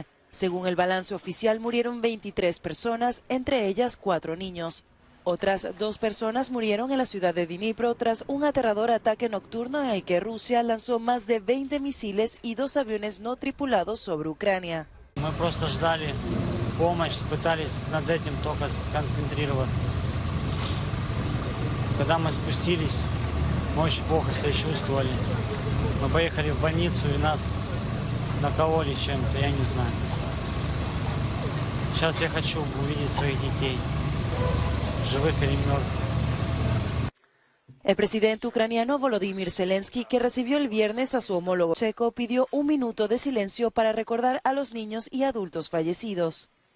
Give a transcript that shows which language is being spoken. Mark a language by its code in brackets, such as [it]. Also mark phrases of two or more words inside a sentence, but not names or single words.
[es] Según el balance oficial, murieron 23 personas, entre ellas 4 niños. Otras 2 personas murieron en la ciudad de Dnipro tras un aterrador ataque nocturno en el que Rusia lanzó más de 20 misiles y 2 aviones no tripulados sobre Ucrania. [ru] Помощь, пытались над этим только сконцентрироваться. Когда мы спустились, мы очень плохо себя чувствовали. Мы поехали в больницу и нас накололи чем-то, я не знаю. Сейчас я хочу увидеть своих детей, живых или мертвых. [es] El presidente ucraniano Volodymyr Zelensky, que recibió el viernes a su homólogo checo, pidió un minuto de silencio para recordar a los niños y adultos fallecidos.